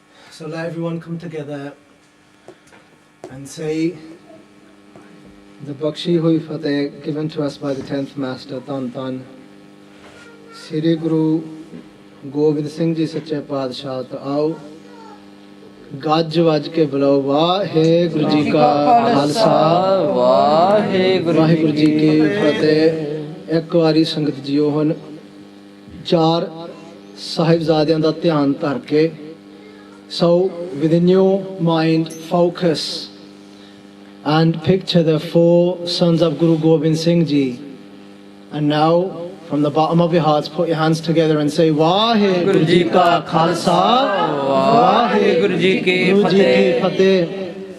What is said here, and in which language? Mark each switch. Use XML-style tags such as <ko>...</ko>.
<en>So let everyone come together and say the Bakshi Hui Fateh given to us by the 10th Master, Tan Tan Sri Guru Gobind Singh Ji Sache Padshah।</en> <hi>तो आओ</hi> <pa>ਗੱਜ ਵੱਜ ਕੇ ਬੁਲਾਓ, ਵਾਹਿਗੁਰੂ ਜੀ ਕਾ ਖਾਲਸਾ ਵਾਹਿਗੁਰੂ ਜੀ ਕੀ ਫਤਿਹ। ਇੱਕ ਵਾਰੀ ਸੰਗਤ ਜੀਓ ਹੁਣ ਚਾਰ ਸਾਹਿਬਜ਼ਾਦਿਆਂ ਦਾ ਧਿਆਨ ਧਰ ਕੇ,</pa> <en>so within your mind focus and picture the four sons of Guru Gobind Singh Ji, and now from the bottom of your hearts put your hands together and say Vaheguru Ji Ka Khalsa Vaheguru Ji Ki Fateh.</en>